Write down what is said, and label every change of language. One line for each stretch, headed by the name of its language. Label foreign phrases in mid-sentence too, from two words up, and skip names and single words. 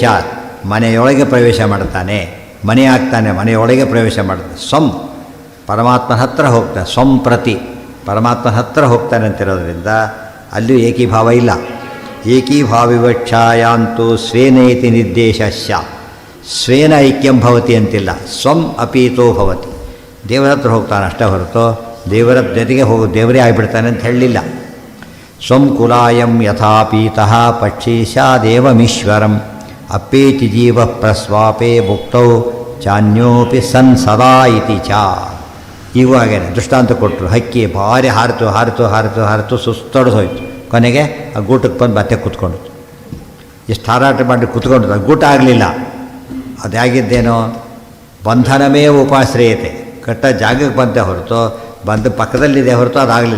Kannada: ಮನೆಯೊಳಗೆ ಪ್ರವೇಶ ಮಾಡ್ತಾನೆ, ಮನೆ ಆಗ್ತಾನೆ, ಮನೆಯೊಳಗೆ ಪ್ರವೇಶ ಮಾಡ್ತಾನೆ. ಸ್ವಂ ಪರಮಾತ್ಮನ ಹತ್ರ ಹೋಗ್ತಾನೆ.
Sanskrit: ಸ್ವಂ ಪ್ರತಿ
Kannada: ಪರಮಾತ್ಮನ ಹತ್ರ ಹೋಗ್ತಾನೆ ಅಂತಿರೋದ್ರಿಂದ ಅಲ್ಲೂ ಏಕೀಭಾವ ಇಲ್ಲ.
Sanskrit: ಏಕೀಭಾವಿವಕ್ಷಾಯಾಂತು ಸ್ವೇನೇತಿ ನಿರ್ದೇಶ ಸ್ವೇನ ಐಕ್ಯಂ ಭವತಿ ಅಂತಿಲ್ಲ. ಸ್ವಂ ಅಪೀತೋ ಭವತಿ.
Kannada: ದೇವರ ಹತ್ರ ಹೋಗ್ತಾನೆ ಅಷ್ಟೇ ಹೊರತು ದೇವರ ಜೊತೆಗೆ ದೇವರೇ ಆಗಿಬಿಡ್ತಾನೆ ಅಂತ ಹೇಳಲಿಲ್ಲ.
Sanskrit: ಸ್ವಂ ಕುಲಾಯಂ ಯಥಾಪೀತಃ ಪಕ್ಷೀಶಾದೇವಮೀಶ್ವರಂ ಅಪ್ಪೇತಿ ಜೀವ ಪ್ರಸ್ವಾಪೇ ಭುಕ್ತೌ ಚಾನ್ಯೋಪಿ ಸನ್ ಸದಾ ಇತಿ ಚ.
Kannada: ಈಗೂ ಹಾಗೇನೆ ದೃಷ್ಟಾಂತ ಕೊಟ್ಟರು. ಹಕ್ಕಿ ಭಾರಿ ಹಾರಿತು ಹಾರಿತು ಹಾರಿತು ಹಾರಿತು ಸುಸ್ತೊಡೆದು ಹೋಯ್ತು. ಕೊನೆಗೆ ಆ ಗೂಟಕ್ಕೆ ಬಂದು ಮತ್ತೆ ಕೂತ್ಕೊಂಡು ಎಷ್ಟು ಹಾರಾಟ ಮಾಡಿ ಕೂತ್ಕೊಂಡು ಅದು ಗೂಟ ಆಗಲಿಲ್ಲ. ಅದಾಗಿದ್ದೇನೋ ಬಂಧನಮೇ ಉಪಾಶ್ರಯತೆ, ಕಟ್ಟ ಜಾಗಕ್ಕೆ ಬಂತೆ ಹೊರತು ಬಂದು ಪಕ್ಕದಲ್ಲಿದೆ ಹೊರತು ಅದಾಗಲಿಲ್ಲ.